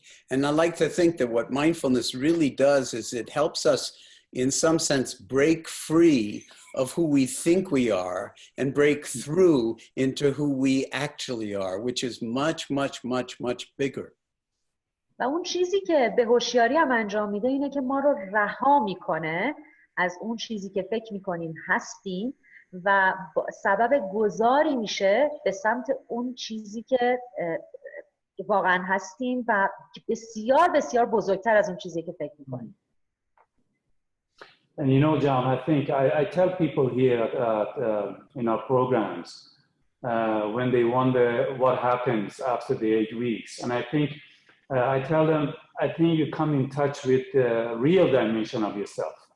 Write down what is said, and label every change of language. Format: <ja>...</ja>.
<en>And I like to think that what mindfulness really does is it helps us in some sense break free of who we think we are and break through into who we actually are, which is much, much, much, much bigger.</en> <fa>و اون چیزی که به هوشیاری هم انجام میده اینه که ما رو رها میکنه از اون چیزی که فکر میکنیم هستیم و سبب گذاری میشه به سمت اون چیزی که واقعا هستیم و بسیار بسیار بزرگتر از اون چیزی که فکر میکنیم.</fa> <en>And you know, John, I think I tell people here in our programs when they wonder what happens after the 8 weeks. And I think I tell them, I think you come in touch with the real dimension of yourself.</en>